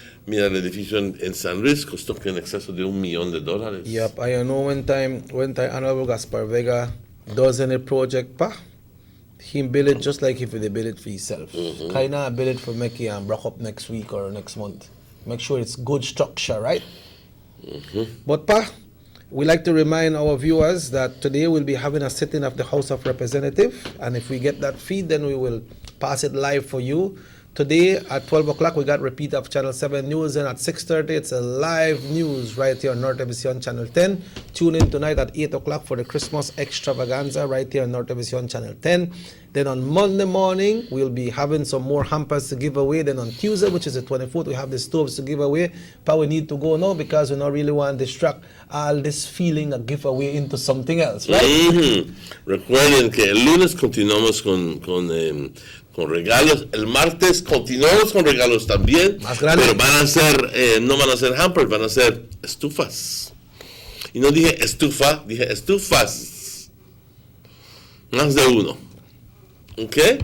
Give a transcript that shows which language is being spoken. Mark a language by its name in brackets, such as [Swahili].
[Spanish] Mira, el edificio en San Luis costó en exceso de $1 million. [English] Yep, I know when time Honorable Gaspar Vega does any project, he build it just like if he build it for himself. Kind of build it for make it and break up next week or next month. Make sure it's good structure, right? But we like to remind our viewers that today we'll be having a sitting of the House of Representatives, and if we get that feed, then we will pass it live for you. Today at 12 o'clock, we got repeat of Channel 7 News, and at 6:30, it's a live news right here on North Television Channel 10. Tune in tonight at 8 o'clock for the Christmas extravaganza right here on North Television Channel 10. Then on Monday morning, we'll be having some more hampers to give away. Then on Tuesday, which is the 24th, we have the stoves to give away. But we need to go now because we don't really want to distract all this feeling of giveaway into something else, right? [Spanish] Recuerden que el lunes continuamos con regalos. El martes continuamos con regalos también. Pero van a ser, no van a ser hampers, van a ser estufas. Y no dije estufa, dije estufas. Más de uno. ¿Ok?